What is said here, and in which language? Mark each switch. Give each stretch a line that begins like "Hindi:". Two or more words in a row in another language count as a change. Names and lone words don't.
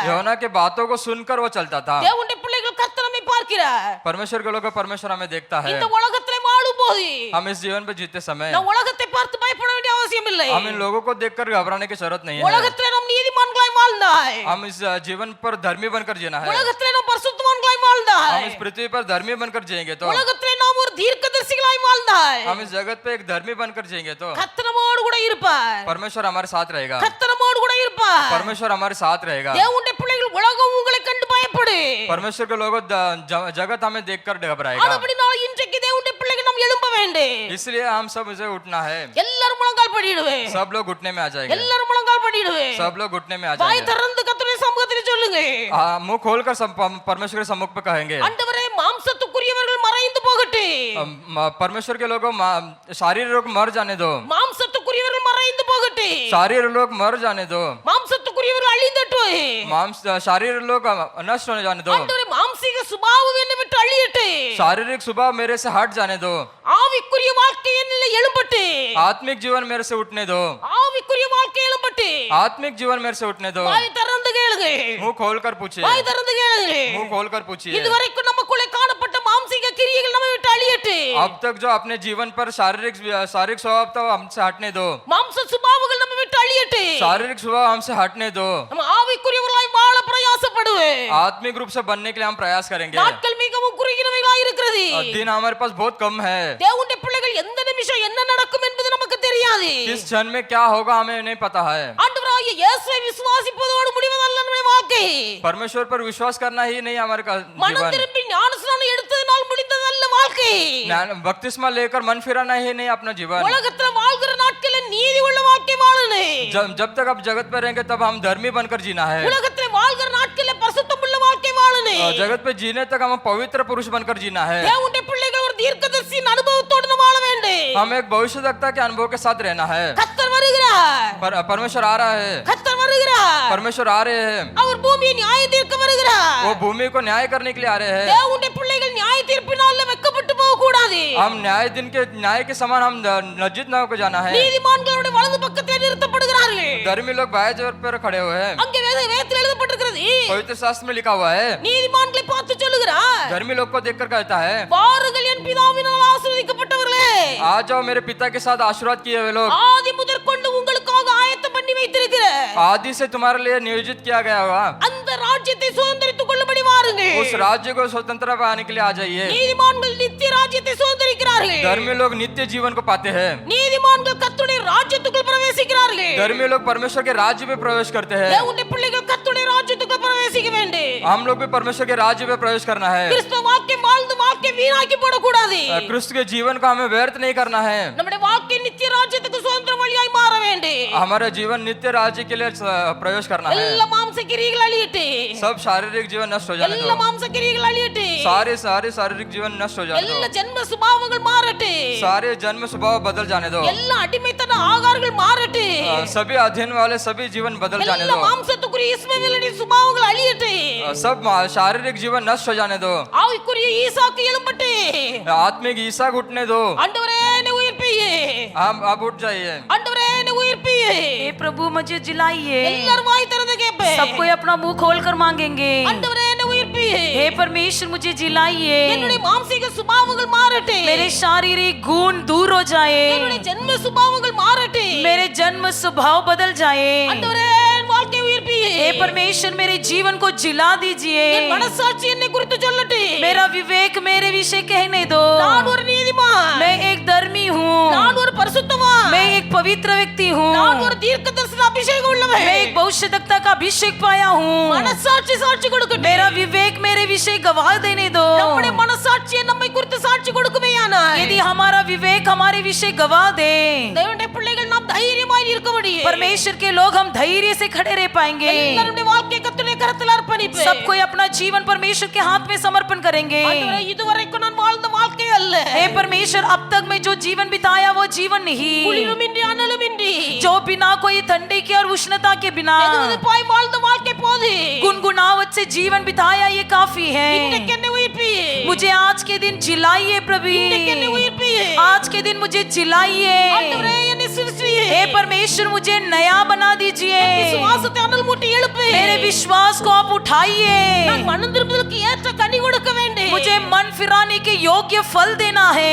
Hindi: योना के बातों को सुनकर वो चलता था।
Tamil: தேவனுடைய பிள்ளைகள் கர்த்தர் நம்மை பார்க்கிறார்.
Hindi: परमेश्वर के लोग को परमेश्वर हमें देखता है।
Tamil: இந்த உலகத்திலே வாழும்போது
Hindi: हम इस जीवन पे जीते समय
Tamil: நாம் உலகத்தை பார்த்து பயப்பட வேண்டிய அவசியம் இல்லை.
Hindi: हम इन लोगों को देखकर घबराने की जरूरत नहीं है।
Tamil: உலகத்திலே நாம் நீதிமான்களாய் வாழ்ந்தாய்,
Hindi: हम इस जीवन पर धर्मी बनकर जीना है।
Tamil: உலகத்திலே நாம் பரிசுத்தவான்களாய்
Hindi: हम
Tamil: வாழ்ந்தாய்,
Hindi: इस पृथ्वी पर धर्मी बनकर जिएंगे तो
Tamil: உலகத்திலே நாம் ஒரு தீர்க்கதரிசிகளாய் வாழ்ந்தாய்.
Hindi: हम इस जगत पे एक धर्मी बनकर जिएंगे तो
Tamil: கர்த்தர் நம்மோடு கூட இருப்பார்.
Hindi: परमेश्वर हमारे साथ रहेगा।
Tamil: கர்த்தர் நம்மோடு கூட இருப்பார்.
Hindi: परमेश्वर हमारे साथ रहेगा।
Tamil: தேவனுடைய பிள்ளைகள் உலகம் உங்களை கண்டு பயப்படு.
Hindi: परमेश्वर के लोगों जगत हमें देखकर घबराएगा।
Tamil: அதுபடினால இன்றைக்கு தேவனுடைய பிள்ளைகள் நாம் எழும்ப வேண்டும்.
Hindi: इसलिए हम सब उसे उठना है।
Tamil: எல்லாரும் முழங்கால் படிடுவே,
Hindi: सब लोग घुटने में आ जाएंगे।
Tamil: எல்லாரும் முழங்கால் படிடுவே.
Hindi: सब लोग घुटने में आ
Tamil: வாய்
Hindi: जाएंगे।
Tamil: திறந்து கர்த்தருடைய சமூகத்தில் சொல்லுங்க,
Hindi: मुंह खोलकर परमेश्वर के सम्मुख पे कहेंगे,
Tamil: ஆண்டவரே மாம்சத்துக்குரியவர்கள் மறைந்து போகட்டும்,
Hindi: परमेश्वर के लोगों शारीरिक लोग मर जाने दो।
Tamil: மாம்சத்துக்குரியவர்கள் மறைந்து போகட்டும்,
Hindi: शारीरिक लोग मर जाने दो।
Tamil: மாம்சத்துக்குரியவர்கள் போகட்டுமே.
Hindi: मांस शारीरिक लोग नष्ट होने जाने दो,
Tamil: ஆண்டவரே மாம்சீக சுபாவம் என்னை விட்டு அழியட்டு.
Hindi: शारीरिक स्वभाव मेरे से हट जाने दो,
Tamil: ஆவிக்குரிய வாழ்க்கை என்னில் எழும்பட்டு.
Hindi: आत्मिक जीवन मेरे से उठने दो,
Tamil: ஆவிக்குரிய வாழ்க்கை எழும்பட்டு.
Hindi: आत्मिक जीवन मेरे से उठने दो।
Tamil: வாய் திறந்து கேளுங்க.
Hindi: मुंह खोल कर पूछिए,
Tamil: வாய் திறந்து கேளுங்க.
Hindi: मुंह खोल कर पूछिए।
Tamil: இதுவரைக்கும் நமக்குள்ளே காணப்பட்ட மாம்சீக கிரியைகள் நம்மை விட்டு அழியட்டு.
Hindi: अब तक जो अपने जीवन पर शारीरिक स्वभाव था वो हमसे हटने दो,
Tamil: மாம்ச சுபாவங்கள் நம்மை விட்டு அழியட்டு.
Hindi: शारीरिक स्वभाव हमसे हटने दो।
Tamil: நம்ம ஆவிக்குரியவர்களாய் வாழ பிரயாசப்படுவேன்.
Hindi: आत्मिक रूप से बनने के लिए हम प्रयास करेंगे।
Tamil: நாட்கள் மிகவும் குறுகினவைகளாய் இருக்கிறது.
Hindi: दिन हमारे पास बहुत कम है,
Tamil: தேவனுடைய பிள்ளைகள் எந்த நிமிஷம் என்ன நடக்கும் என்பது நமக்கு தெரியாது.
Hindi: किस क्षण में क्या होगा हमें नहीं पता है।
Tamil: ஆண்டவராகிய இயேசுவை விசுவாசிப்பதோடு முடிவதல்ல நம்முடைய வாழ்க்கை.
Hindi: परमेश्वर पर विश्वास करना ही नहीं हमारे
Tamil: மனம்
Hindi: जीवन,
Tamil: திரும்பி ஞானஸ்நானம் எடுத்ததனால் முடிந்ததல்ல வாழ்க்கை.
Hindi: बपतिस्मा लेकर मन फिराना ही नहीं अपना जीवन।
Tamil: உலகத்துல வாழ்கிற நாட்களில் நீதி உள்ள வாழ்க்கை வாழணும்.
Hindi: जब तक आप जगत पर रहेंगे तब हम धर्मी बनकर जीना है,
Tamil: உலகத்துல வாழ்கிற நாட்களில் பரிசுத்தம் உள்ள வாழ்க்கை வாழணும்.
Hindi: जगत पे जीने तक हम पवित्र पुरुष बनकर जीना है।
Tamil: தேவனுடைய பிள்ளைகள் ஒரு தீர்க்கதரிசியின் அனுபவத்தோடு வாழ வேண்டும்.
Hindi: हम एक भविष्यवक्ता के अनुभव के साथ रहना है।
Tamil: கர்த்தர் வருகிறார்.
Hindi: परमेश्वर आ रहा है,
Tamil: கர்த்தர் வருகிறார்.
Hindi: परमेश्वर आ रहे हैं,
Tamil: அவர் பூமியை நியாய தீர்க்க வருகிறார்.
Hindi: वो भूमि को न्याय करने के लिए आ रहे हैं।
Tamil: தேவனுடைய பிள்ளைகள் நியாய தீர்ப்பினால வெட்கப்பட்டு போக கூடாது.
Hindi: हम न्याय के समान हम लज्जित न होकर जाना है।
Tamil: நீதிமான்களுடைய வலது பக்கத்தில் நிறுத்தப்படுகிறார்கள்.
Hindi: धर्मी लोग बाएं जगह पर खड़े हुए हैं,
Tamil: அங்கே வேதத்தில் எழுதப்பட்டிருக்கிறது.
Hindi: पवित्र शास्त्र में लिखा हुआ है।
Tamil: நீதிமான்களை பார்த்து சொல்லுகிறார்,
Hindi: धर्मी लोग को देखकर कहता है,
Tamil: வாருங்கள் என் பிதாவினால் ஆசீர்வதிக்கப்பட்டவர்களே,
Hindi: आ जाओ मेरे पिता के साथ आशीर्वाद किए हुए लोग,
Tamil: ஆதி முதற்கொண்டு உங்களுக்காக ஆயத்தம் பண்ணி வைத்திருக்கிற
Hindi: आदि से तुम्हारे लिए नियोजित किया गया होगा
Tamil: அந்த ராஜ்யத்தை சுதந்தரித்துக் கொள்ளும்படி வாருங்கள்.
Hindi: उस राज्य को स्वतंत्र पाने के लिए आ जाइए।
Tamil: நீதிமான்கள் நித்திய ராஜ்யத்தை சுதந்தரிக்கிறார்கள்.
Hindi: धर्मी लोग नित्य जीवन को पाते हैं,
Tamil: நீதிமான்கள் கர்த்தருடைய ராஜ்யத்துக்குள் பிரவேசிக்கிறார்கள்.
Hindi: धर्मी लोग परमेश्वर के राज्य में प्रवेश करते हैं।
Tamil: தேவனுடைய பிள்ளைகள் கர்த்தருடைய ராஜ்யத்துக்குள் பிரவேசிக்க வேண்டும்.
Hindi: हम लोग भी परमेश्वर के राज्य में प्रवेश करना है।
Tamil: கிறிஸ்தவ வாழ்க்கை வாழ்ந்து வாழ்க்கை வீணாக்கி போடக்கூடாது.
Hindi: क्रिस्त के जीवन को हमें व्यर्थ नहीं करना है।
Tamil: நம்முடைய வாழ்க்கை நித்திய ராஜ்யத்துக்கு சுதந்திர வழியாய் மாற வேண்டும்.
Hindi: हमारा जीवन नित्य राज्य के लिए प्रवेश करना है।
Tamil: எல்லா மாம்ச கிரியைகள் அழியட்டு.
Hindi: सब शारीरिक जीवन नष्ट हो जाने
Tamil: எல்லா
Hindi: दो,
Tamil: மாம்ச கிரியைகள் அழியட்டு.
Hindi: सारे शारीरिक जीवन नष्ट हो जाने
Tamil: எல்லா
Hindi: दो,
Tamil: ஜென்ம சுபாவங்கள் மாறட்டு.
Hindi: सारे जन्म स्वभाव बदल जाने दो,
Tamil: எல்லா அடிமைத்தன ஆகாரங்கள் மாறட்டு.
Hindi: सभी अध्ययन वाले सभी जीवन बदल जाने
Tamil: எல்லா
Hindi: दो,
Tamil: மாம்சத்துக்குரிய இஸ்மவேலின் சுபாவங்கள் அழியட்டு.
Hindi: सब शारीरिक जीवन नष्ट हो जाने दो,
Tamil: ஆவிக்குரிய ஈசாக்கு எழும்பட்டு.
Hindi: आत्मिक ईसा उठने दो।
Tamil: ஆண்டவரே என்னை உயிர்ப்பியே.
Hindi: आप उठ जाइए,
Tamil: ஆண்டவரே என்னை உயிர்ப்பியே.
Hindi: हे प्रभु मुझे जिलाइए।
Tamil: எல்லாரும் வாய் திறந்து கேட்பேன்.
Hindi: सब कोई अपना मुंह खोल कर मांगेंगे,
Tamil: ஆண்டவரே என்னை உயிர்ப்பியே.
Hindi: हे परमेश्वर मुझे जिलाइए।
Tamil: என்னுடைய மாம்சீக சுபாவங்கள் மாறட்டு.
Hindi: मेरे शारीरिक गुण दूर हो जाए,
Tamil: என்னுடைய ஜென்ம சுபாவங்கள் மாறட்டு.
Hindi: मेरे जन्म स्वभाव बदल जाए।
Tamil: ஆண்டவரே என் வாழ்க்கை உயிர்ப்பியே.
Hindi: हे परमेश्वर मेरे जीवन को जिला दीजिए।
Tamil: என் மனசாட்சி என்னை குறித்து சொல்லட்டு.
Hindi: मेरा विवेक मेरे विषय कहने दो।
Tamil: நான் ஒரு நீதிமான்.
Hindi: मैं एक धर्मी हूँ,
Tamil: நான் ஒரு பரிசுத்தவான்.
Hindi: मैं एक पवित्र व्यक्ति हूँ,
Tamil: நான் ஒரு தீர்க்கதரிசன அபிஷேகம் உள்ளவன்.
Hindi: मैं एक भविष्यवक्ता का अभिषेक पाया हूँ।
Tamil: மனசாட்சி சாட்சி கொடுக்கட்டும்.
Hindi: मेरा विवेक मेरे विषय गवाह देने दो।
Tamil: நம்முடைய மனசாட்சியை நம்மை குறித்து சாட்சி கொடுக்குமேயானால்
Hindi: यदि हमारा विवेक हमारे विषय गवाह दे,
Tamil: தேவனுடைய பிள்ளைகள் நாம் தைரியமாய் இருக்க முடியும்.
Hindi: परमेश्वर के लोग हम धैर्य से खड़े रह पाएंगे।
Tamil: எல்லாருடைய வாழ்க்கை கர்த்தருடைய கரத்தில் அர்ப்பணிப்பு.
Hindi: सब कोई अपना जीवन परमेश्वर के हाथ में समर्पण करेंगे।
Tamil: ஆண்டவரே இதுவரைக்கும் நான் வாழ்ந்த வாழ்க்கை அல்ல.
Hindi: हे परमेश्वर, अब तक मैं जो जीवन बिताया वो जीवन नहीं,
Tamil: குளிருமின்றி அனலுமின்றி
Hindi: जो बिना कोई ठंडी की और उष्णता के बिना
Tamil: வெதுவெதுப்பாய் வாழ்ந்த வாழ்க்கை போது.
Hindi: गुनगुनाहट से जीवन बिताया ये काफी है।
Tamil: இன்றைக்கு என்னை உயிர்ப்பியே.
Hindi: मुझे आज के दिन जिलाइए प्रभु,
Tamil: இன்றைக்கு என்னை உயிர்ப்பியே.
Hindi: आज के दिन मुझे जिलाइए।
Tamil: ஆண்டவரே என்னை சிருஷ்டியே.
Hindi: हे परमेश्वर मुझे नया बना दीजिए।
Tamil: விசுவாசத்தை அனல் மூட்டி எழுப்பு.
Hindi: मेरे विश्वास को आप उठाइए।
Tamil: நான் மனம் திரும்புதலுக்கு ஏற்ற கனி கொடுக்க வேண்டும்.
Hindi: मुझे मन फिराने के योग्य फल देना है।